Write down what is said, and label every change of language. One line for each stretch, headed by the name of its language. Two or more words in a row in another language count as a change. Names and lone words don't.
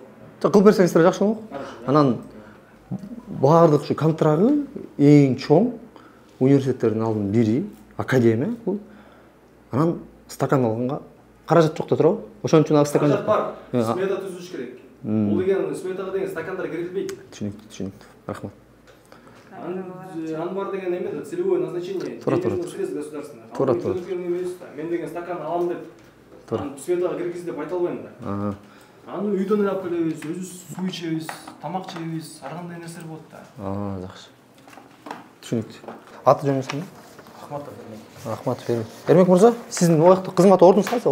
Kyrgyz: Кылып берсеңиздер жакшы болмок. Анан баардык ушу контрагы эң чоң университеттердин алдын бири, академия бул. Анан стакан алганга каражат жок да турабы? Ошон үчүн стакан жок. Бар. Смета түзүш керек. Бул деген сметага деген стакандар кирилбейт. Түшүнүктүү. Рахмат. Ан бар деген эме да
Russian: целевое назначение. Средств государственных.
Kyrgyz: Мен деген стакан алам деп. Сметага киргиз деп айта албайм да. Аны үйдөн алып келебиз, өзүбүз суу ичебиз, тамак жейбиз, ар кандай нерселер болот да. Жакшы. Түшүнүктүү. Аты жөнүңүз кандай? Ахматов. Ахматов Эрмек. Эрмек мырза, сиздин ояктагы кызмат ордуңуз кайсы?